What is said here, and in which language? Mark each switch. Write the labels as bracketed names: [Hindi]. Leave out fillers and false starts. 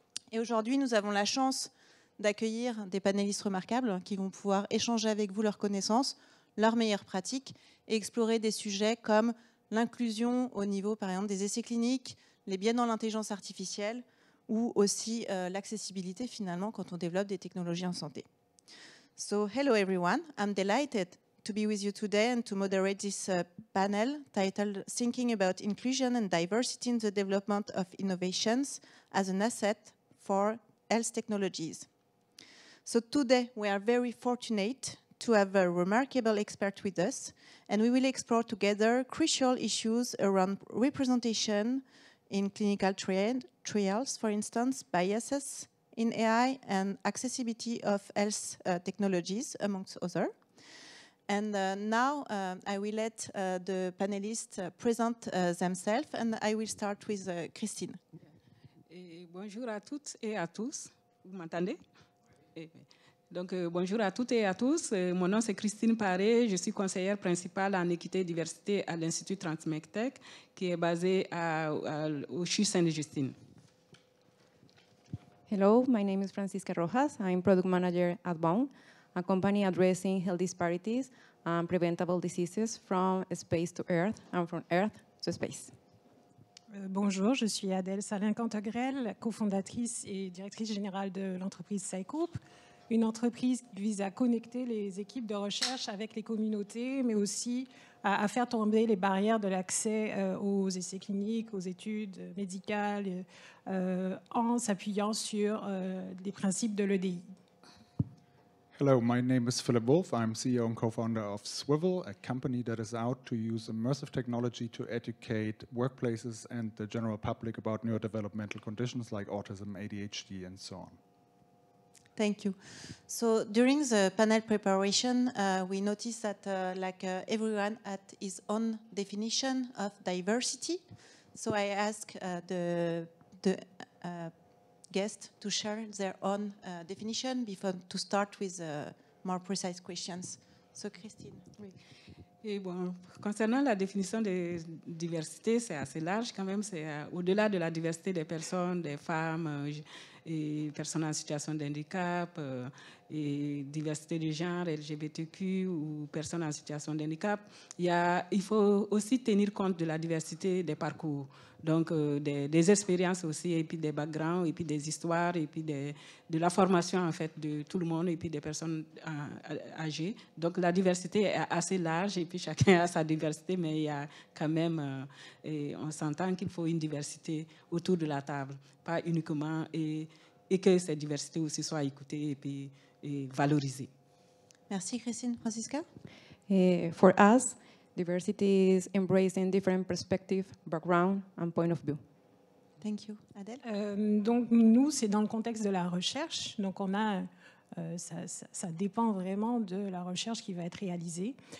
[French] Et aujourd'hui, nous avons la chance d'accueillir des panélistes remarquables qui vont pouvoir échanger avec vous leurs connaissances, leurs meilleures pratiques et explorer des sujets comme l'inclusion au niveau, par exemple, des essais cliniques, les biais dans l'intelligence artificielle ou aussi l'accessibilité, finalement, quand on développe des technologies en santé. [English] So, hello everyone. I'm delighted to be with you today and to moderate this panel titled Thinking about Inclusion and Diversity in the Development of Innovations as an Asset for Health Technologies. So today we are very fortunate to have a remarkable expert with us, and we will explore together crucial issues around representation in clinical trials, for instance, biases in AI and accessibility of health technologies, amongst others. And now I will let the panelists present themselves, and I will start with Christine. [French] Bonjour à toutes et à tous. Vous m'entendez? Donc, bonjour à toutes et à tous. Mon nom, c'est Christine Paré. Je suis conseillère principale en équité et diversité à l'Institut Transmedtech, qui est basé au CHU Sainte-Justine. [English] Hello, my name is Francisca Rojas. I'm product manager at Bound, a company addressing health disparities and preventable diseases from space to Earth and from Earth to space. [French] Bonjour, je suis Adèle Salin-Cantegrel, cofondatrice et directrice générale de l'entreprise Psycoop, une entreprise qui vise à connecter les équipes de recherche avec les communautés, mais aussi à faire tomber les barrières de l'accès aux essais cliniques, aux études médicales, en s'appuyant sur les principes de l'EDI. [English] Hello, my name is Philip Wolf. I'm CEO and co-founder of Swivel, a company that is out to use immersive technology to educate workplaces and the general public about neurodevelopmental conditions like autism, ADHD, and so on. Thank you. So during the panel preparation, we noticed that everyone had his own definition of diversity. So I asked the guests to share their own definition before to start with more precise questions. So Christine. [French] Oui. Et bon, concernant la définition de diversité, c'est assez large quand même. C'est au-delà de la diversité des personnes, des femmes, et personnes en situation de handicap, et diversité de genre, LGBTQ ou personnes en situation de handicap. Il faut aussi tenir compte de la diversité des parcours, donc des expériences aussi, et puis des backgrounds, et puis des histoires, et puis de la formation en fait de tout le monde, et puis des personnes âgées. Donc la diversité est assez large, et puis chacun a sa diversité, mais il y a quand même, on s'entend qu'il faut une diversité autour de la table, pas uniquement, et que cette diversité aussi soit écoutée et puis valorisée. Merci Christine. Francisca? [English] For us, diversity is embracing different perspectives, background, and point of view. Thank you. Adèle? [French] Donc nous, c'est dans le contexte de la recherche. Donc on a, ça dépend vraiment de la recherche qui va être réalisée.